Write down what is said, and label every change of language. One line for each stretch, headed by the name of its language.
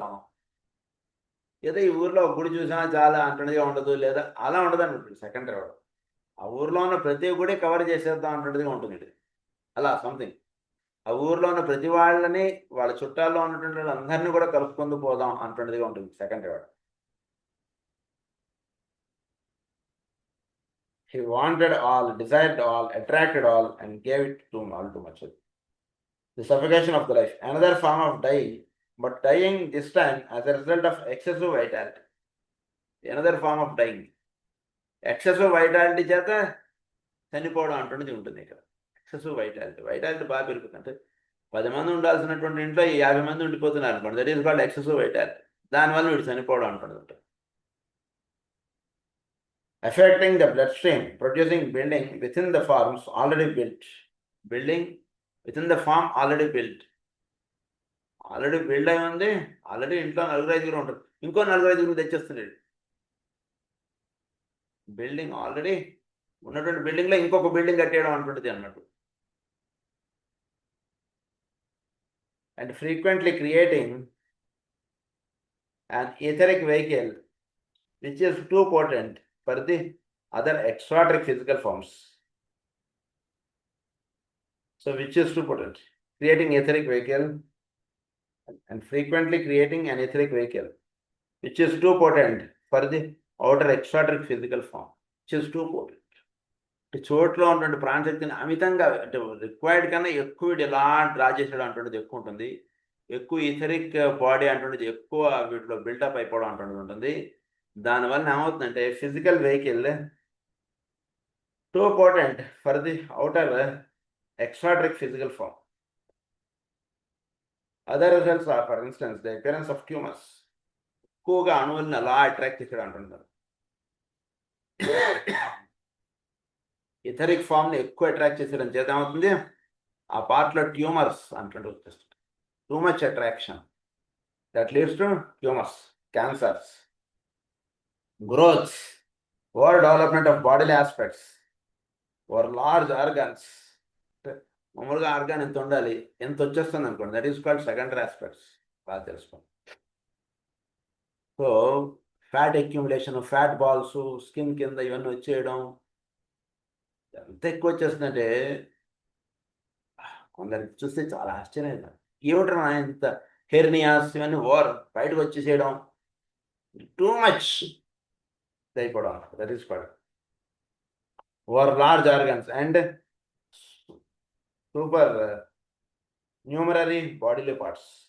Telugu: మనం ఏదో ఈ ఊర్లో ఒక గుడి చూసినా చాలా అంటున్నదిగా ఉండదు, లేదా అలా ఉండదు అనుకుంటుంది సెకండరీ వాడు. ఆ ఊర్లో ఉన్న ప్రతి గుడి కవర్ చేసేద్దాం అంటున్నదిగా ఉంటుంది. అలా సంథింగ్ ఆ ఊర్లో ఉన్న ప్రతి వాళ్ళని, వాళ్ళ చుట్టాల్లో ఉన్నటువంటి వాళ్ళందరినీ కూడా కలుపుకుంటూ పోదాం అంటున్నదిగా ఉంటుంది సెకండరీ వాడు.
English: He wanted all, desired all, attracted all, and gave it to all too much. The suffocation of the life, another form of dying, but dying this time as a result of excessive vitality. Another form of dying.
Telugu: Excessive vitality చేత చనిపోవడం అంటున్నది ఉంటుంది ఇక్కడ. Excessive vitality బాగా పెరుగుతుంది. అంటే 10 మంది ఉండాల్సినటువంటి ఇంట్లో 50 మంది ఉండిపోతున్నారు అనుకోండి,
English: That is called excessive vitality.
Telugu: దానివల్ల వీడు చనిపోవడం అంటున్నది ఉంటుంది.
English: affecting the bloodstream, producing building within the forms already built. Building within the form already built.
Telugu: Already build అయి ఉంది, ఆల్రెడీ ఇంట్లో నలుగురు ఐదుగురు ఉంటారు, ఇంకో నలుగురు ఐదుగురు తెచ్చేస్తున్నాడు. బిల్డింగ్ ఆల్రెడీ ఉన్నటువంటి బిల్డింగ్లో ఇంకొక బిల్డింగ్ కట్టేయడం అంటుంటుంది అన్నట్టు.
English: And frequently creating an etheric vehicle which is too potent for the other exotic physical forms. So which is too potent? Creating etheric vehicle and frequently creating an etheric vehicle which is too potent for the outer exotic physical form, which is too potent.
Telugu: చోట్లో ఉన్నటువంటి ప్రాణశక్తిని అమితంగా అంటే required కన్నా ఎక్కువ ఇలా draw చేసేయడం అంటున్నది ఎక్కువ ఉంటుంది. ఎక్కువ ఈథరిక్ బాడీ అంటున్నది ఎక్కువ వీటిలో బిల్డప్ అయిపోవడం అంటున్నది ఉంటుంది. దానివల్ల ఏమవుతుందంటే
English: Physical vehicle too important for the outer exoteric physical form. Other results are for instance the appearance of tumours.
Telugu: ఎక్కువగా అణువులను అలా అట్రాక్ట్ చేసేయడం అంటున్నారు. ఇథరిక్ ఫామ్ని ఎక్కువ అట్రాక్ట్ చేసేయడం చేత ఏమవుతుంది, ఆ పార్ట్లో ట్యూమర్స్ అంటుంటే వచ్చేస్తుంది.
English: Too much attraction that leads to tumors, cancers, growths, or development of bodily aspects, or large organs.
Telugu: మామూలుగా ఆర్గాన్ ఎంత ఉండాలి, ఎంత వచ్చేస్తుంది అనుకోండి,
English: That is called secondary aspects.
Telugu: బాగా తెలుసుకోండి. So fat accumulation, fat balls skin కింద ఇవన్నీ వచ్చేయడం ఎంత ఎక్కువ వచ్చేస్తుందంటే కొందరికి చూస్తే చాలా ఆశ్చర్యంగా, ఏమిట్రా ఇంత హెర్నియాస్ ఇవన్నీ బయటకు వచ్చేసేయడం, టూ మచ్ అయిపోవడం,
English: That is called large organs and supernumerary bodily parts.